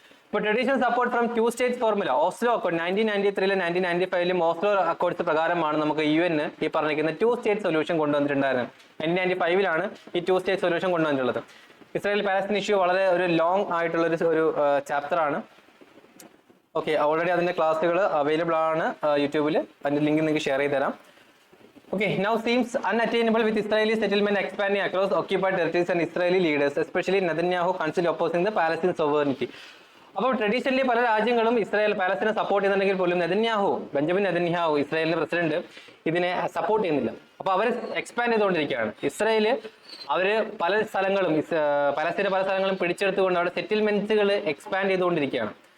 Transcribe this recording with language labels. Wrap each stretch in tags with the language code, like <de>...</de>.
<ml>ഇപ്പോൾ</ml> <en>traditional support from 2 state formula</en> <ml>Oslo Accord 1993 1995 Oslo accords പ്രകാരമാണ് നമുക്ക് UN ഈ പറഞ്ഞിരിക്കുന്ന 2 സ്റ്റേറ്റ് സൊല്യൂഷൻ കൊണ്ടുവന്നിട്ടുണ്ടായിരുന്നത്. 1995 ഈ 2 സ്റ്റേറ്റ് സൊല്യൂഷൻ കൊണ്ടുവന്നിട്ടുള്ളത്. ഇസ്രായേൽ പാലസ്തീൻ ഇഷ്യൂ വളരെ ഒരു ലോങ് ആയിട്ടുള്ള ഒരു ചാപ്റ്റർ ആണ്. ഓക്കെ, ഓൾറെഡി അതിന്റെ ക്ലാസ്സുകൾ അവൈലബിൾ ആണ് യൂട്യൂബിൽ, അതിന്റെ ലിങ്ക് നിങ്ങൾക്ക് ഷെയർ ചെയ്ത് തരാം.</ml> <en>Okay, now seems unattainable with Israeli settlement expanding across occupied territories and Israeli leaders, especially Netanyahu, constantly opposing the Palestinian sovereignty.</en> <ml>അപ്പോൾ ട്രഡീഷണലി പല രാജ്യങ്ങളും ഇസ്രായേൽ പാലസ്തീനെ സപ്പോർട്ട് ചെയ്യുന്നുണ്ടെങ്കിൽ പോലും ബെഞ്ചമിൻ നെതന്യാഹു ഇസ്രായേലിന്റെ പ്രസിഡന്റ് ഇതിനെ സപ്പോർട്ട് ചെയ്യുന്നില്ല. അപ്പൊ അവർ എക്സ്പാൻഡ് ചെയ്തുകൊണ്ടിരിക്കുകയാണ്. ഇസ്രായേല് അവര് പല സ്ഥലങ്ങളും പലസ്തീന്റെ പല സ്ഥലങ്ങളും പിടിച്ചെടുത്തുകൊണ്ട് അവിടെ സെറ്റിൽമെന്റ്സുകൾ എക്സ്പാൻഡ് ചെയ്തുകൊണ്ടിരിക്കുകയാണ്.</ml>